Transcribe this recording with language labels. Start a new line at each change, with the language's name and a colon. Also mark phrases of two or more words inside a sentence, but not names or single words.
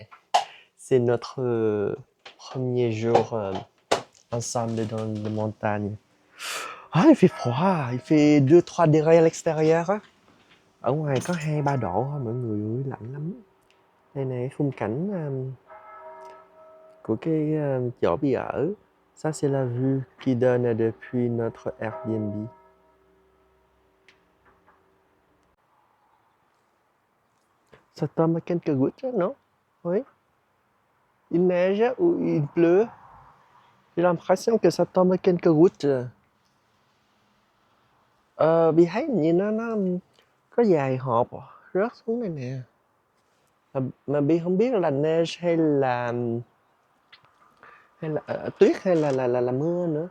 French: C'est notre premier jour ensemble dans les montagnes. Ah, il fait froid, il fait 2-3 degrés à l'extérieur á.
Vietnamese: Ở ngoài có 2-3 độ thôi mọi người ơi, lạnh lắm. Đây này khung cảnh của cái chỗ Bì ở.
French: Ça c'est la vue qui donne depuis notre Airbnb. Ça tombe quelques gouttes, non? Oui. Il neige ou il pleut? J'ai l'impression que ça tombe quelques gouttes.
Vietnamese: Bi thấy như nó có vài hộp rớt xuống đây nè. Mà Bi không biết là neige hay là tuyết hay là mưa nữa.